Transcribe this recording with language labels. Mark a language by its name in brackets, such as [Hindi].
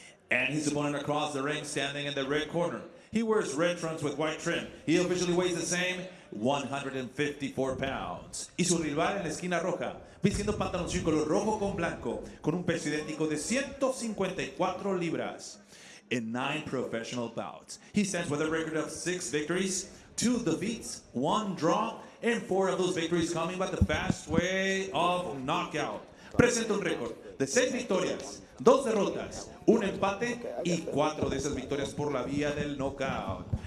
[English] And his opponent across the ring, standing in the red corner. He wears red trunks with white trim. He officially weighs the same, 154 pounds. [Spanish] Y su rival en la esquina roja, vistiendo pantaloncillo color rojo con blanco, con un peso idéntico de 154 libras. [English] In 9 professional bouts, he stands with a record of 6 victories, 2 defeats, 1 draw, and 4 of those victories coming by the fast way of knockout. [Spanish] Presenta un récord de 6 victorias, 2 derrotas, 1 empate y 4 de esas victorias por la vía del knockout.